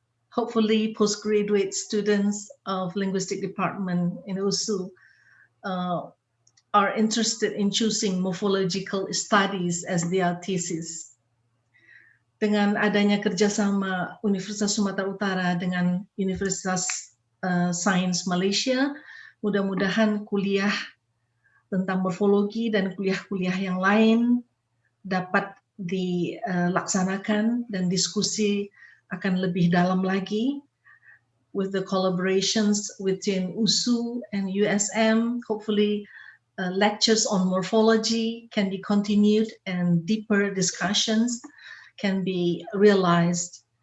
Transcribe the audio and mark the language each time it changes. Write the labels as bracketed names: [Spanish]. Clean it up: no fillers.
[English] Hopefully postgraduate students of linguistic department in USU are interested in choosing morphological studies as their thesis. [Indonesian] Dengan adanya kerjasama Universitas Sumatera Utara dengan Universitas Sains Malaysia, mudah-mudahan kuliah tentang morfologi dan kuliah-kuliah yang lain dapat dilaksanakan dan diskusi akan lebih dalam lagi [English] with the collaborations within USU and USM. Hopefully lectures on morphology can be continued and deeper discussions can be realized.